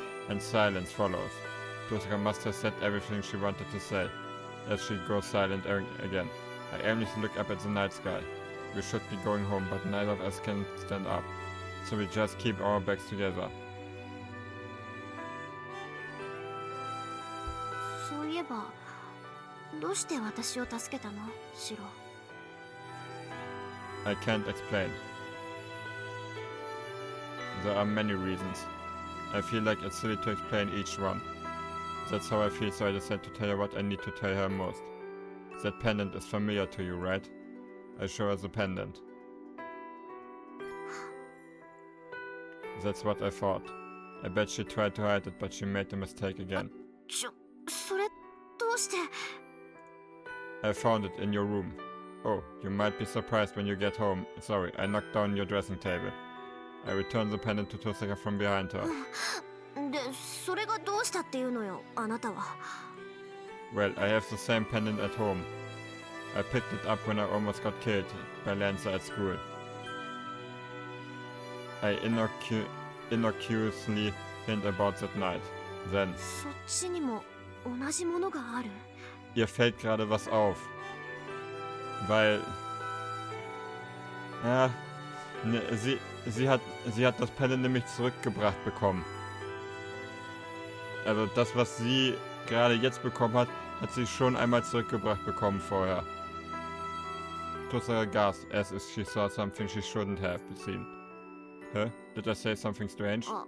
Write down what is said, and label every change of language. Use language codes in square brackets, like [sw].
[en] And silence follows. Tosaka must have said everything she wanted to say, as she goes silent again. I aimlessly look up at the night sky. We should be going home, but neither of us can stand up, so we just keep our backs together. [ja] そういえば、どうして私を助けたの、シロ? [en] I can't explain. There are many reasons. I feel like it's silly to explain each one. That's how I feel, so I decided to tell her what I need to tell her most. That pendant is familiar to you, right? I show her the pendant. That's what I thought. I bet she tried to hide it, but she made the mistake again. [ja] それ、どうして? [en] I found it in your room. Oh, you might be surprised when you get home. Sorry, I knocked down your dressing table. I returned the pendant to Tosaka from behind her. [ja] で、それがどうしたっていうのよ、あなたは。 [en] Well, I have the same pendant at home. I picked it up when I almost got killed by Lancer at school. I innocuously hint about that night. Then. [ja] そっちにも同じものがある? [de] Ihr fällt gerade was auf. Weil. Ja. Ne, sie hat das Pendant nämlich zurückgebracht bekommen. Also das, was sie gerade jetzt bekommen hat, hat sie schon einmal zurückgebracht bekommen vorher. [en] Tosaka gasped as if she saw something she shouldn't have seen. Huh? Did I say something strange?